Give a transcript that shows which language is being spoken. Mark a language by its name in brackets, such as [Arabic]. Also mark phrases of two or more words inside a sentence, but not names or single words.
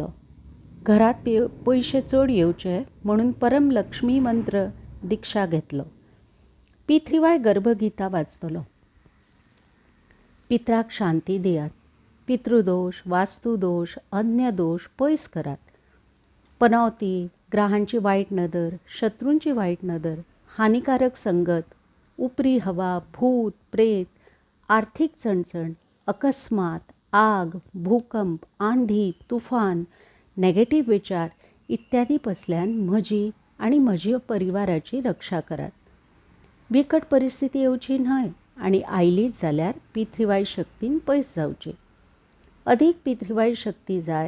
[Konkani] घरात पयशे चड येवचे म्हणून परम लक्ष्मी मंत्र दिक्षा घेतलो. पितृवाय गर्भगिता वाचतलो. पित्राक शांती दियात. पितृदोष, वास्तुदोष, अन्य दोष पयस करात. पनवती, ग्रहांची वाईट नदर, शत्रूंची वाईट नदर, हानिकारक संगत, उपरी हवा, भूत प्रेत, आर्थिक चणचण, अकस्मात, आग, भूकंप, आंधी, तुफान, नेगेटिव्ह विचार इत्यादी पसल्यान म्हजी आणि म्हज्या परिवाराची रक्षा करात. बिकट परिस्थिती येवची न्हय आणि आयलीच जाल्यार पितृवाय शक्तीन पयस जावची. अधिक पितृवाय शक्ती जाय.